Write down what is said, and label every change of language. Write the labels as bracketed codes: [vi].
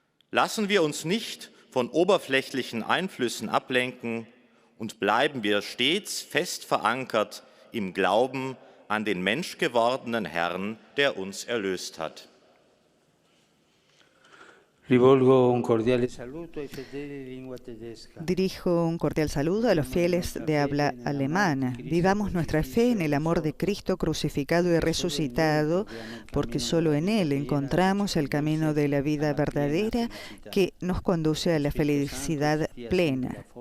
[de] Lassen wir uns nicht von oberflächlichen Einflüssen ablenken und bleiben wir stets fest verankert im Glauben an den menschgewordenen Herrn, der uns erlöst hat. [it] Rivolgo un cordiale saluto ai fedeli di lingua tedesca. [es] Dirijo un cordial saludo a los fieles de habla alemana. Vivamos nuestra fe en el amor de Cristo crucificado y resucitado, porque solo en Él encontramos el camino de la vida verdadera que nos conduce a la felicidad plena.